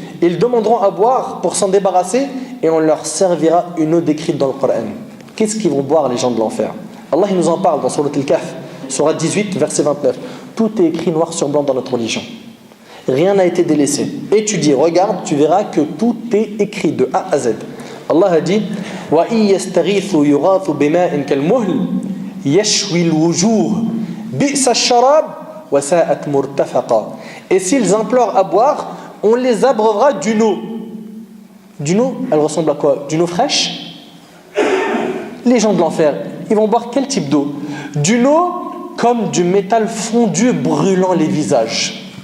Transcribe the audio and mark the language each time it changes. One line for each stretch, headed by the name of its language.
French: Ils demanderont à boire pour s'en débarrasser et on leur servira une eau décrite dans le Coran. Qu'est-ce qu'ils vont boire les gens de l'enfer? Allah il nous en parle dans Surat Al-Kahf, Surat 18, verset 29. Tout est écrit noir sur blanc dans notre religion. Rien n'a été délaissé. Étudie, regarde, tu verras que tout est écrit de A à Z. Allah a dit
Arabic: وَإِن يَسْتَغِيثُوا يُغَاثُوا بِمَاءٍ كَالْمُهْلِ يَشْوِي الْوُجُوهِ بِئْسَ الشَّرَابِ وَسَاءَتْ مُرْتَفَقًا.
French: Et s'ils implorent à boire, on les abreuvera d'une eau. D'une eau, elle ressemble à quoi? D'une eau fraîche? Les gens de l'enfer, ils vont boire quel type d'eau? D'une eau comme du métal fondu brûlant les visages.